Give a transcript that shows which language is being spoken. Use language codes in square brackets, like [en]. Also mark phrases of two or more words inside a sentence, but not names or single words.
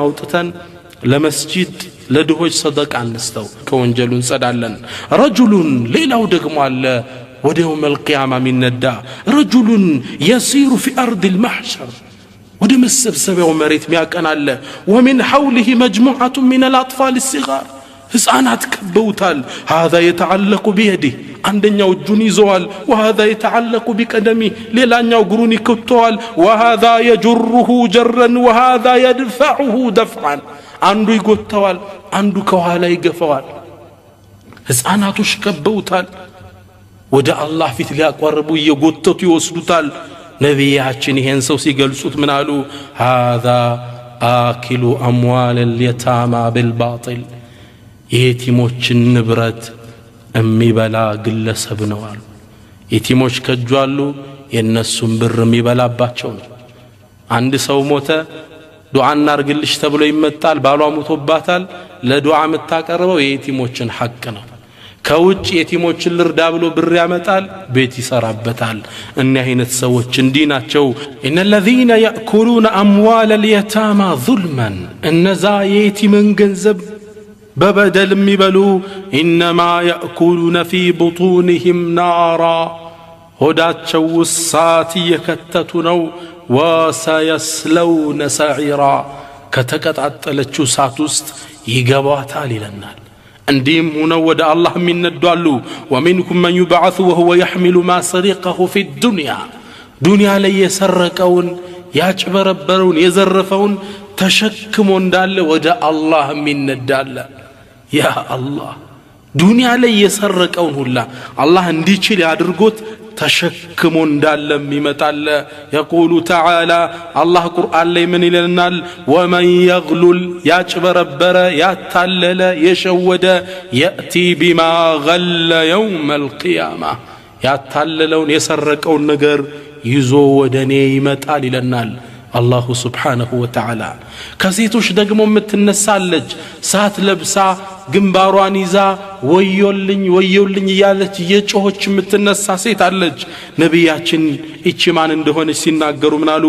[am] አውጥተን ለመስጂድ ለድሆች ሰደቃ እንስተው ከወንጀሉ እንጸዳለን። ረጁሉን ሌላው ደግሞ አለ ወደ [ar] يوم القيامة [am] የሚነዳ [ar] رجل يسير في أرض المحشر [am] ወደ መሰብሰቢያው መሬት ሚያቀናለ [ar] ومن حوله مجموعة من الأطفال الصغار [am] ሕፃናት ከበውታል። [ar] هذا يتعلق بيده [am] አንደኛው እጁን ይዘዋል። [ar] وهذا يتعلق بقدمه [am] ሌላኛው እግሩን ይከተዋል። [ar] وهذا يجره جرا وهذا يدفعه دفعا [am] አንዱ ይጎተዋል አንዱ ከኋላ ይገፋዋል። ሕፃናቶች ከበውታል። ወደ አላህ ፊት ሊያቀርቡ እየጎተቱ ይወስዱታል። ነቢያችን ይሄን ሰው ሲገልጹት ምን አሉ? [ar] هذا آكل أموال اليتامى بالباطل [am] የቲሞችን ንብረት የሚበላ ግለሰብ ነው አሉ። የቲሞች ከጁ አሉ የነሱን ብር የሚበላባቸው ነው። አንድ ሰው ሞተ ዱዓ እናርግልሽ ተብሎ ይመጣል። ባሏ ሞቶባታል። ለዱዓ የምታቀርበው የቲሞችን ሐቅ ነው። ከውጭ የቲሞችን ልርዳ ብሎ ብር ያመጣል፣ ቤት ይሰራበታል። እኒህ አይነት ሰዎች እንዲህ ናቸው። [ar] إن الذين يأكلون أموال اليتامى ظلما [am] እነዛ የቲምን ገንዘብ በበደል የሚበሉ [ar] إنما يأكلون في بطونهم نارا [am] ሆዳቸው እሳት እየከተቱ ነው። [ar] وسيصلون سعيرا [am] ከተቀጣጠለችው እሳት ውስጥ ይገባታል ይለናል። እንዲህም ሆነው ወደ አላህ የሚነዷሉ። [ar] ومنكم من يبعث وهو يحمل ما سرقه في الدنيا [am] ዱንያ ላይ የሰረቀውን ያጭበረበረውን የዘረፈውን ተሸክሞ እንዳለ ወደ አላህ የሚነዳለ። ያ አላህ ዱንያ ላይ የሰረቀውን ሁላ አላህ እንዲችል ያድርጎት ተሸክሞ እንዳለም ይመጣል። [ar] يقول تعالى الله قرآن [am] ላይ ምን ይለናል? [ar] ومن يغلل [am] ያጭበረበረ ያታለለ የሸወደ [ar] يأتي بما غل يوم القيامة [am] ያታለለውን የሰረቀውን ነገር ይዞ ወደኔ ይመጣል ይለናል [ar] الله سبحانه وتعالى። [am] ከሴቶች ደግሞ የምትነሳለች ሳት ለብሳ ግንባሯን ይዛ ወዮልኝ ወዮልኝ እያለች የጮኸች የምትነሳ ሴት አለች። ነቢያችን እቺ ማን እንደሆነች ሲናገሩ ምን አሉ?